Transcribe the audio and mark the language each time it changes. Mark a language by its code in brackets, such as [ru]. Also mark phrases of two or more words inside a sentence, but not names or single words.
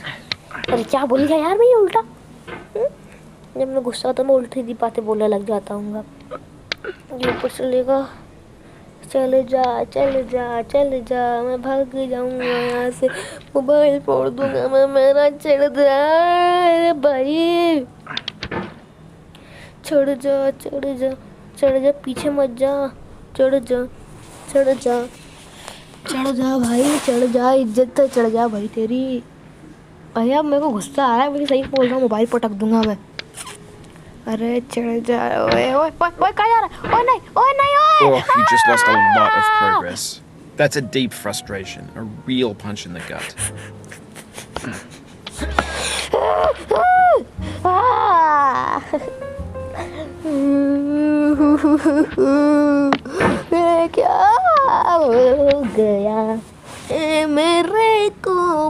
[hi] अरे क्या बोल गया यार मैं उल्टा? जब मैं गुस्सा होता मैं उल्टी दी बातें बोलने लग जाता हूँ। ये ऊपर चलेगा, चले जा चले जा चले जा। मैं भाग जाऊंगा यहाँ से, मोबाइल फोड़ दूंगा मैं। मेरा चढ़ जा। अरे भाई चढ़ जा चढ़ जा चढ़ जा, पीछे मत जा। चढ़ जा चढ़ जा चढ़ जा भाई, चढ़ जा, इज्जत से चढ़ जा भाई तेरी। भैया मेरे को गुस्सा आ रहा है, मैं सही बोल रहा हूँ, मोबाइल पटक दूंगा मैं। अरे चढ़ जा। ओए ओए ओए कहाँ जा रहा? ओए नहीं ओए नहीं ओए। [en] Oh, you just lost a lot of progress. That's a deep frustration, a real punch in the gut. [hi] क्या हो गया मेरे को?